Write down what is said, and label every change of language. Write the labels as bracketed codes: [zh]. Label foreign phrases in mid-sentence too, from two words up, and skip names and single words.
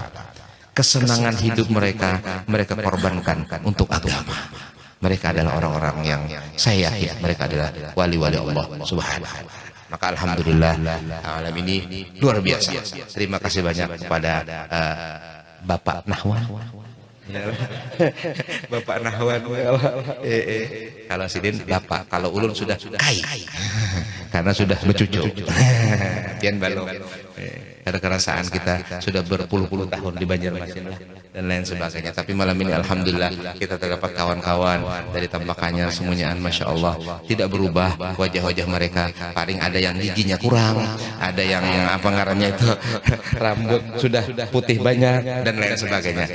[id] Kesenangan hidup mereka korbankan untuk agama. Mereka adalah orang-orang yang saya yakin mereka adalah wali-wali Allah [ar] سبحانه وتعالى. [id] Maka alhamdulillah alam ini luar biasa. Terima kasih banyak kepada Bapak Nahwan. [bjn] Bapak Nahwan, kalau Sidin Bapak, kalau Ulun sudah kai karena sudah bercucu. Pian balong. [id] Karena kerasaan kita sudah berpuluh-puluh tahun di Banjarmasin dan lain sebagainya. Tapi malam ini alhamdulillah kita terdapat kawan-kawan dari Tampakanyar semuanya, [ar] ما شاء الله, [id] tidak berubah wajah-wajah mereka. Paling ada yang giginya kurang, ada yang [bjn] apa ngarannya [id] itu rambut sudah putih banyak dan lain sebagainya.